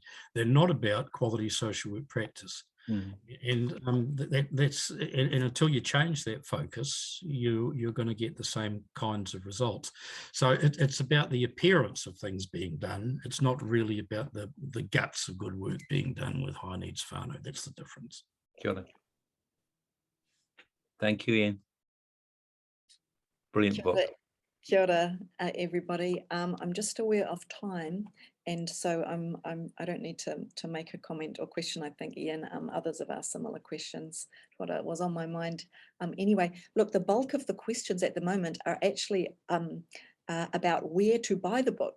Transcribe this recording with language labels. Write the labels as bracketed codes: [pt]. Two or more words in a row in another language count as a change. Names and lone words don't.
[en] They're not about quality social work practice. And that's until you change that focus, you're going to get the same kinds of results. So it's about the appearance of things being done. It's not really about the guts of good work being done with high needs whānau. That's the difference. [mi] Kia ora. [en] Thank you, Ian. Brilliant book. [mi] Kia ora, [en] everybody. I'm just aware of time, And so I don't need to make a comment or question. I think, Ian, others have asked similar questions, what was on my mind. Anyway, look, the bulk of the questions at the moment are actually about where to buy the book.